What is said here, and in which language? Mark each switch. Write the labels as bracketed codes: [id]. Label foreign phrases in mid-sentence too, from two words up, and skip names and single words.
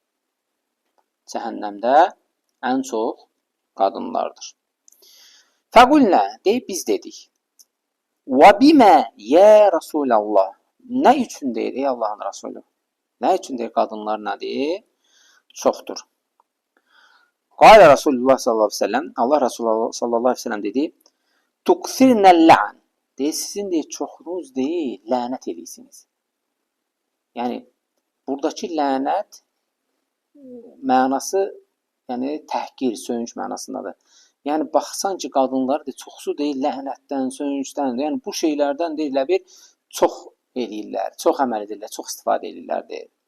[az] Cəhənnəmdə ən çox qadınlardır. Fəqulnə, deyir, biz dedik. [ar] وبم يا رسول الله. [az] Nə üçün deyir, ey Allahın Rasulü? Nə üçün deyir, qadınlar nədir? Çoxdur. [ar] قال رسول الله صلى الله عليه وسلم, الله رسول الله صلى الله عليه وسلم [az] dedi, [ar] tuqsirnəl-lə'an. [az] Deyir, sizin deyir, çoxunuz deyir, lənət edirsiniz. Yəni, buradakı lənət mənası, yəni təhqir, söyünç mənasındadır. Yəni, baxsan ki, qadınlar deyir, çoxsu deyir, lənətdən, söyünçdən, yəni bu şeylərdən deyilə bir çox edirlər, çox əməl edirlər, çox istifadə edirlər deyir.